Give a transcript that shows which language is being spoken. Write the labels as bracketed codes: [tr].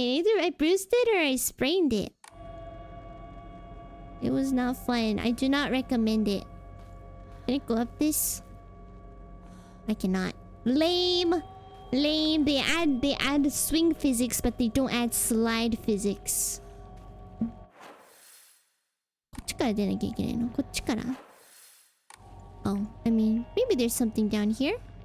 [en] Either I bruised it or I sprained it. It was not fun. I do not recommend it. Can I go up this? I cannot. Lame. They add swing physics, but they don't add slide physics. [ja] こっちから出なきゃいけないの? こっちから? [en] Oh, I mean, maybe there's something down here.